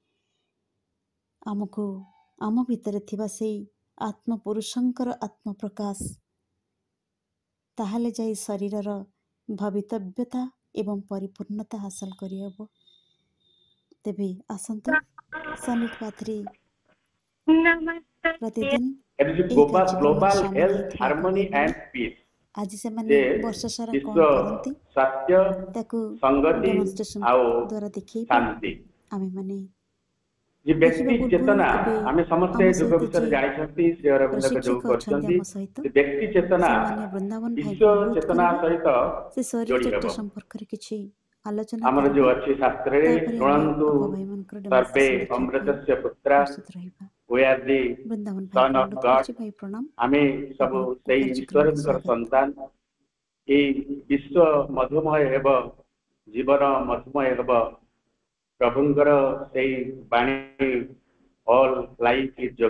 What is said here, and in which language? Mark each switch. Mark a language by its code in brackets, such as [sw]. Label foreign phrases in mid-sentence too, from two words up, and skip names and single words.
[or] ଆମକୁ ଆମ ଭିତରେ ଥିବା ସେଇ ଆତ୍ମପୁରୁଷଙ୍କର ଆତ୍ମପ୍ରକାଶ, ତାହେଲେ ଯାଇ ଶରୀରର ଭବିତବ୍ୟତା ଏବଂ ପରିପୂର୍ଣ୍ଣତା ହାସଲ କରିହେବ। ତେବେ ଆସନ୍ତୁ ସନିଟ ପାଥରେ ପ୍ରତିଦିନ [en] It is [or] ଏହି [en] global [or] କାର୍ଯ୍ୟକ୍ରମରେ ସାମିଲ [en] health, [or] ହେଇଥିବା [en] harmony [or] ଭାଇମାନେ [en] and peace. [or] ଆଜି ସେମାନେ ଯେ ବର୍ଷ ସାରା ବିଶ୍ୱ କ'ଣ କରନ୍ତି ସ୍ୱାସ୍ଥ୍ୟ, ତାକୁ ସଂଗତି ଡେମନଷ୍ଟ୍ରେସନ ଆଉ ଦ୍ୱାରା ଦେଖେଇବେ। ଶାନ୍ତି। ଆମେମାନେ ଯେ ଦେଖିବା ବ୍ୟକ୍ତି ପୂର୍ବରୁ ଚେତନା ଏବେ ଆମେ ସମସ୍ତେ ଆମ ଯୋଗ ସହିତ ବିଷୟରେ ଯିଏ ଜାଣିଛନ୍ତି, ଶ୍ରୀ ଅରବିନ୍ଦଙ୍କ ଯୋଗ ପ୍ରଶିକ୍ଷକ ଅଛନ୍ତି କରିଛନ୍ତି। ଆମ ସହିତ, ସେ ବ୍ୟକ୍ତି ଚେତନା ସେମାନେ ବୃନ୍ଦାବନ ଭାଇଙ୍କୁ ବିଶ୍ୱ ଅନୁରୋଧ ଚେତନା କରିବେ ସହିତ ସେ ଶରୀର ଯୋଡ଼ି ଚର୍ଚ୍ଚା ହେବ। ସମ୍ପର୍କରେ କିଛି ଆଲୋଚନା ଆମର କରିବେ। ଯୋଉ ଅଛି ଶାସ୍ତ୍ରରେ, ତାପରେ ଆମେ ଶୁଣନ୍ତୁ ଅପା ଭାଇମାନଙ୍କର ସର୍ବେ ଡେମନଷ୍ଟ୍ରେସନ ଦେଖିବା ପାଇଁ [sa] अमृतस्य पुत्राः, [or] ପ୍ରସ୍ତୁତ ରହିବା। [en] we are the [or] ବୃନ୍ଦାବନ [en] son [or] ଭାଇଙ୍କୁ [en] of [or] ଅନୁରୋଧ [en] God। [or] କରୁଛି। ଭାଇ ପ୍ରଣାମ, ଆମେ ସବୁ ଆପଣଙ୍କୁ ସେଇ କାର୍ଯ୍ୟକ୍ରମରେ ଈଶ୍ୱରଙ୍କର ସ୍ୱାଗତ। ସନ୍ତାନ। ଏଇ ବିଶ୍ୱ ମଧୁମୟ ହେବ, ଜୀବନ ମଧୁମୟ ହେବ। ପ୍ରଭୁଙ୍କର ସେଇ ବାଣୀ [en] All life is yoga.